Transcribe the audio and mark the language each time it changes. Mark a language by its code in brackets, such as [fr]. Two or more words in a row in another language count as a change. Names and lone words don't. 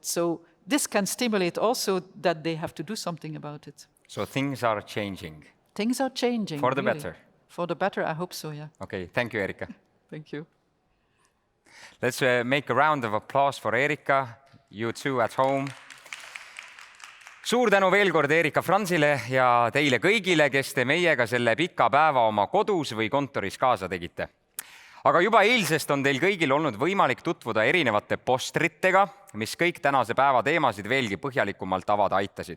[en] So this can stimulate also that they have to do something about it. So things are changing. Things are changing. For the better. For the better, I hope so, yeah. Okay, thank you, Erika. Thank you. Let's make a round of applause for Erika, you too at home. [et] Suur tänu veel kord Erika Franzile ja teile kõigile, kes te meiega selle pika päeva oma kodus või kontoris kaasa tegite. Aga juba eilsest on teil kõigil olnud võimalik tutvuda erinevate postritega, mis kõik tänase päeva teemasid veelgi põhjalikumalt avada aitasid.